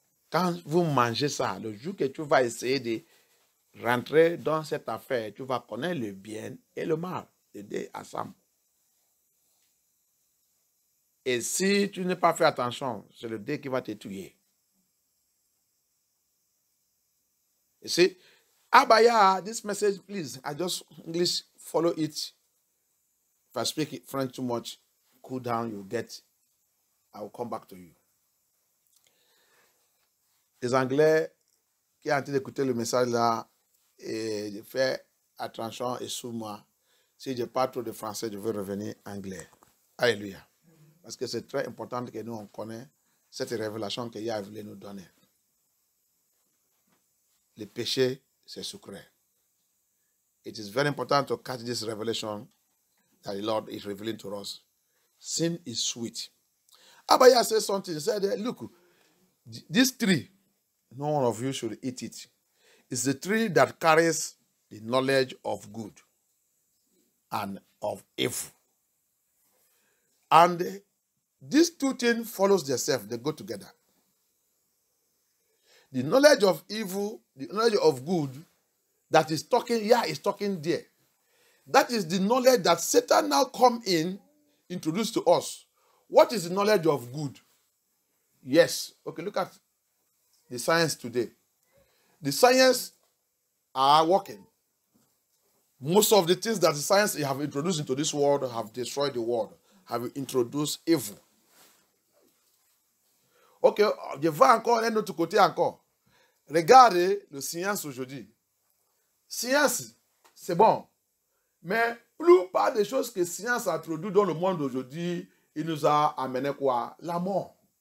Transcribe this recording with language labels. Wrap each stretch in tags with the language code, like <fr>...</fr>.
<fr>Quand vous mangez ça, le jour que tu vas essayer de rentrer dans cette affaire, tu vas connaître le bien et le mal, les deux ensemble. Et si tu n'as pas fait attention, c'est le dé qui va te tuer.</fr> <en>You see? Abaya, this message, please, I just English follow it. If I speak French too much, cool down, you get, I will come back to you.</en> <fr>Les Anglais qui ont en train d'écouter le message là, et je fais attention et sous moi. Si je parle trop de français, je veux revenir anglais. Alléluia. Parce que c'est très important que nous, on connaisse cette révélation que Yah voulait nous donner. Le péché, c'est sucré.</fr> <en>It is very important to catch this revelation that the Lord is revealing to us. Sin is sweet. Abaya said something. He said, look, this tree, no one of you should eat it. It's the tree that carries the knowledge of good and of evil. And these two things follows themselves. They go together. The knowledge of evil, the knowledge of good, that is talking, Yah is talking there. That is the knowledge that Satan now come in, introduce to us. What is the knowledge of good? Yes. Okay, look at the science today. The science are working. Most of the things that the science have introduced into this world have destroyed the world, have introduced evil.</en> <fr>Ok, je vais encore un autre côté encore. Regardez le science aujourd'hui. Science, c'est bon. Mais plupart des choses que science a introduites dans le monde aujourd'hui, il nous a amené quoi? La mort.</fr>